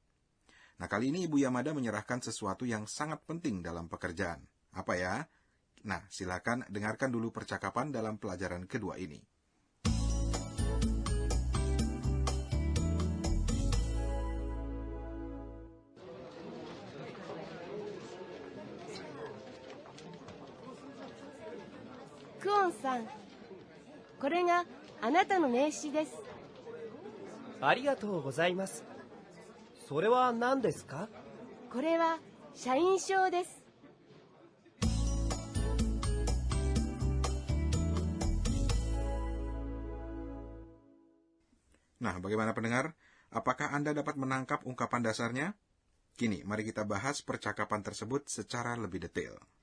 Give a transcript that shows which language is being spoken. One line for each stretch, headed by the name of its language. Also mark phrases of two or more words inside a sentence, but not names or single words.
Indonesian: Nah, kali ini Ibu Yamada menyerahkan sesuatu yang sangat penting dalam pekerjaan. Apa ya? Nah, silakan dengarkan dulu percakapan dalam pelajaran kedua ini.
Japanese: Kwon-san, これがあなたの名刺です。ありがとうございます。それは何ですか? これは社員証です。
Indonesian: Nah, bagaimana pendengar? Apakah Anda dapat menangkap ungkapan dasarnya? Kini, mari kita bahas percakapan tersebut secara lebih detail.